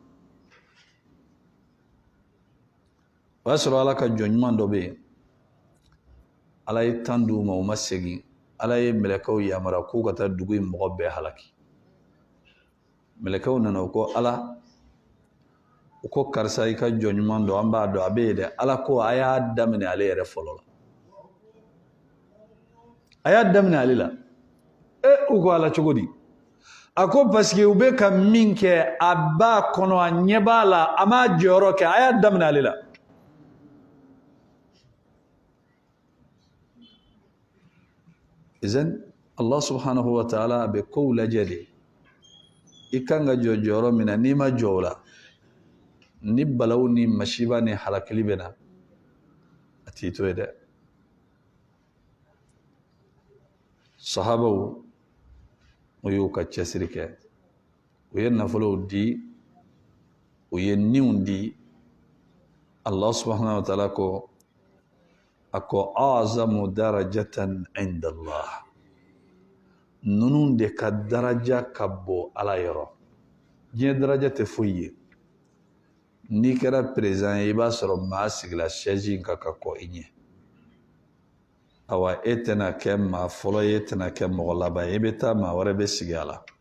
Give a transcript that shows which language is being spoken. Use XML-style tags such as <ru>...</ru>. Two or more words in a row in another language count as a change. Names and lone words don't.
<bm>o y'a sɔrɔ ala ka jɔn ɲuman dɔ bɛ yen ala ye tan di u ma u ma segin ala ye mɛlɛkɛw yamara k'u ka taa dugu in mɔgɔ bɛɛ halaki mɛlɛkɛw nana u ko ala u ko karisa i ka jɔn ɲuman dɔ an b'a dɔn a bɛ yen dɛ ala ko a y'a daminɛ ale yɛrɛ fɔlɔ la a y'a daminɛ ale la u ko ala cogo di a ko</bm> <fr>parce que</fr> <bm>u bɛ ka min kɛ a b'a kɔnɔ a ɲɛ b'a la a m'a jɔyɔrɔ kɛ a y'a daminɛ ale la</bm> <ar>إذن الله سبحانه وتعالى</ar> <bm>a bɛ kow lajɛ de i kan ka jɔ jɔyɔrɔ min na n'i ma jɔ o la ni balaw ni masiba ni halakili bɛ na a t'i to ye dɛ sahabaw o y'u ka cɛsiri kɛ u ye nafolow di u ye niw di</bm> <ar>الله سبحانه وتعالى</ar> <bm>ko a ko</bm> <ar>أعظم درجة عند الله</ar> <bm>ninnu de ka daraja ka bɔ ala yɔrɔ diɲɛ daraja tɛ foyi ye n'i kɛra perezan ye i b'a sɔrɔ maa sigila sɛzi in kan ka kɔ i ɲɛ awa e tɛna kɛ maa fɔlɔ ye e tɛna kɛ mɔgɔ laban ye i bɛ taa maa wɛrɛ bɛ sigi a la</bm>